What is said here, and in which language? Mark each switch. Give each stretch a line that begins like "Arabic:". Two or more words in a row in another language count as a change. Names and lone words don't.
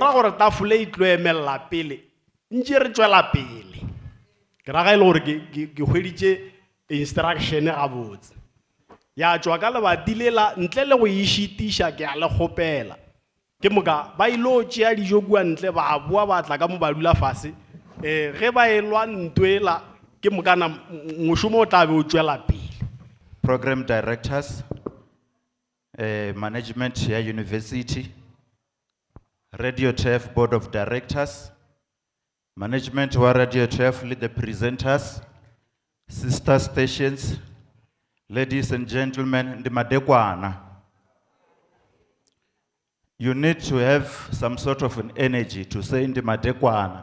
Northern Sotho: ra gore tafole e tlo emelela pele ntše re tšwela pele ke raga e le gore ke hweditše instruction gabotse ya tšwa ka lebati lela ntle le go išitiša ke a le kgopela ke moka ba ilo tšea dijo kua ntle ba boa ba tla ka mo ba dula fase ge ba elwa ntwela ke mokana mošomo o tla be o tšwela pele.
English: Program directors, management ya university, Radio Tef board of directors, management wa Radio Tef le the presenters, sister stations, ladies and gentlemen,
Venda: ndi madekwana.
English: You need to have some sort of an energy to say
Venda: ndi madekwana.